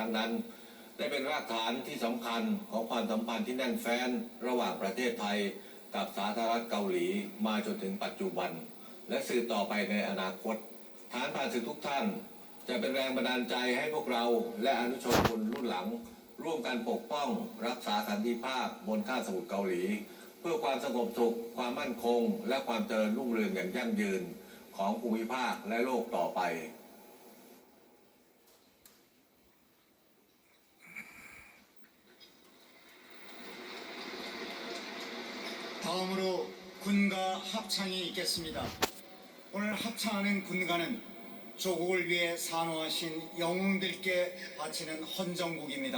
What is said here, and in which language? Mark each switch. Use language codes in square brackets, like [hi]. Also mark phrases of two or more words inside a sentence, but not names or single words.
[th] งนั้นได้เป็นรากฐานที่สำคัญของความสัมพันธ์ที่แน่นแฟ้นระหว่างประเทศไทยกับสาธารณรัฐเกาหลีมาจนถึงปัจจุบันและสืบต่อไปในอนาคตฐานผ่านศึกทุกท่านจะเป็นแรงบันดาลใจให้พวกเราและอนุชนคนรุ่นหลังร่วมกันปกป้องรักษาสันติภาพบนคาบสมุทรเกาหลีเพื่อความสงบสุขความมั่นคงและความเจริญรุ่งเรืองอย่างยั่งยืนของภูมิภาคและโลกต่อไป [ko] 다음으로 군가 합창이 있겠습니다. 오늘 합창하는 군가는 조국을 위해 산호하신 영웅들께 바치는 헌정곡입니다.